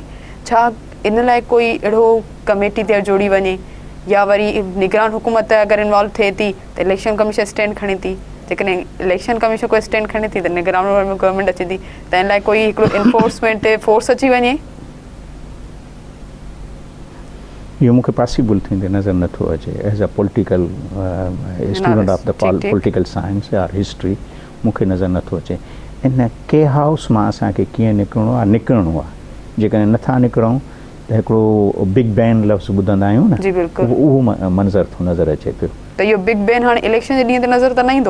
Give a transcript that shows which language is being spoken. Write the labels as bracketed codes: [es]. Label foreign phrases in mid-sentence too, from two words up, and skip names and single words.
[sd] छा इन लाइ कोई अहिड़ो कमेटी ते जोड़ी वञे या वरी निगरान हुकूमत अगरि इन्वॉल्व थिए थी त [en] election commission stand [sd] खणे थी, जेकॾहिं [en] election commission [sd] कोई स्टैंड खणे थी त निगरान गवर्नमेंट अचे थी, त इन लाइ कोई हिकिड़ो [en] enforcement force [sd] अची वञे? इहो मूंखे पॉसिबल थींदे नज़र नथो अचे [en] as a political student of the political science [sd] या हिस्ट्री, मूंखे नज़र नथो अचे इन के हाउस मां असांखे कीअं निकिरणो आहे। जेकॾहिं नथा निकिरूं त हिकिड़ो [en] big bang [sd] लफ़्ज़ ॿुधंदा आहियूं न, जी बिल्कुलु, उहो मंज़र थो नज़र अचे पियो। त इहो [en] big bang [sd] हाणे इलेक्शन जे ॾींहं ते नज़र त न ईंदो?